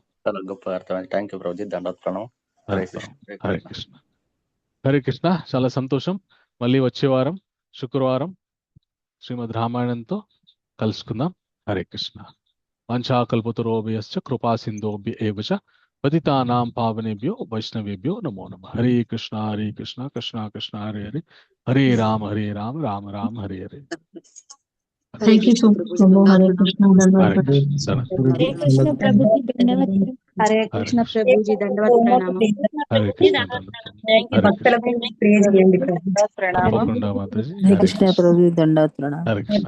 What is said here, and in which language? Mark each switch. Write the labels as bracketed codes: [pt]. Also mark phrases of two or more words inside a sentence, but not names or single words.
[te] చాలా గొప్ప అర్థమైంది. [en] Thank you [te] ప్రభుజీ. దండవత్ ప్రణామం. హరే కృష్ణ. హరే కృష్ణ. హరే కృష్ణ. చాలా సంతోషం. మళ్ళీ వచ్చే వారం శుక్రవారం శ్రీమద్ రామాయణంతో కలుసుకుందాం. [sa] హరే కృష్ణ. వాంఛాకల్పతరోభయశ్చ కృపా సింధోభ్య ఏవ చ పతితానాం పావనేభ్యో వైష్ణవేభ్యో నమో నమః. హరే కృష్ణ కృష్ణ కృష్ణ హరే హరే, హరే రామ రామ రామ హరే హరే. [en] Thank you so much, Prabhu. Hare Krishna. [te] హరే కృష్ణ. సరే. హరే కృష్ణ ప్రభుజీ, ధన్యవాదాలు. హరే కృష్ణ ప్రభుజీ, దండవత్ ప్రణామం. హరే కృష్ణ. భక్తులపై ప్రేమ చేయండి ప్రభు. ప్రణామం. తప్పకుండా మాతాజీ. హరే కృష్ణ ప్రభుజీ, దండవత్ ప్రణామం. హరే కృష్ణ.